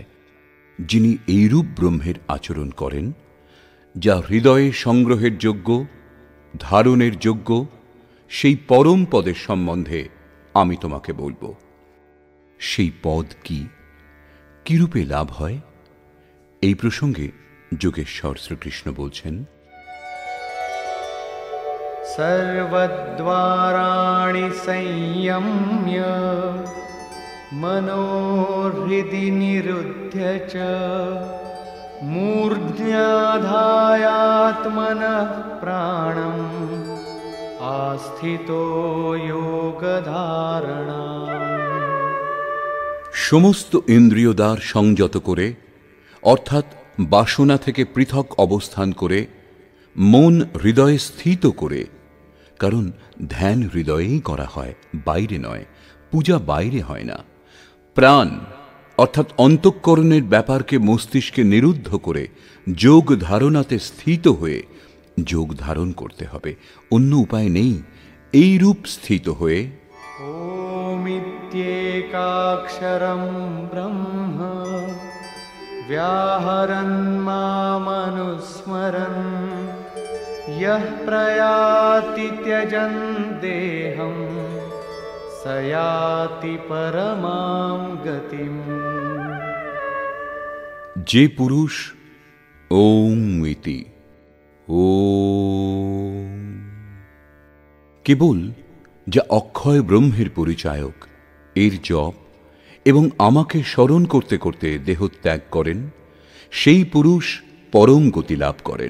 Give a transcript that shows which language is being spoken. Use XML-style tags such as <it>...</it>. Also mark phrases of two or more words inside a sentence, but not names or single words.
<bn>যিনি এইরূপ ব্রহ্মের আচরণ করেন, যা হৃদয়ে সংগ্রহের যোগ্য, ধারণের যোগ্য, সেই পরম পদের সম্বন্ধে আমি তোমাকে বলবো। সেই পদ কি, কিরূপে লাভ হয়? এই প্রসঙ্গে যোগেশ্বর শ্রীকৃষ্ণ বলছেন,</bn> <sa>सर्वद्वाराणि संयम्य मनोहृदि निरुध्य च मूर्ध्याधायात्मनः प्राणम् आस्थितो योगधारणा।</sa> <bn>সমস্ত ইন্দ্রিয় দ্বার সংযত করে অর্থাৎ বাসনা থেকে পৃথক অবস্থান করে মন হৃদয়ে স্থিত করে, কারণ ধ্যান হৃদয়েই করা হয়, বাইরে নয়, পূজা বাইরে হয় না, প্রাণ অর্থাৎ অন্তঃকরণের ব্যাপারকে মস্তিষ্কে নিরুদ্ধ করে যোগ ধারণাতে স্থিত হয়ে যোগ ধারণ করতে হবে। অন্য উপায় নেই। এই রূপ স্থিত হয়ে</bn> <sa>ओमित्येकाक्षरं ब्रह्म व्याहरन् मामनुस्मरन् यः प्रयाति त्यजन् देहं स याति परमां गतिम्।</sa> <bn>যে পুরুষ ওম ইতি ওম কেবল যা অক্ষয় ব্রহ্মের পরিচায়ক, এর জপ এবং আমাকে স্মরণ করতে করতে দেহত্যাগ করেন, সেই পুরুষ পরম গতি লাভ করেন।</bn>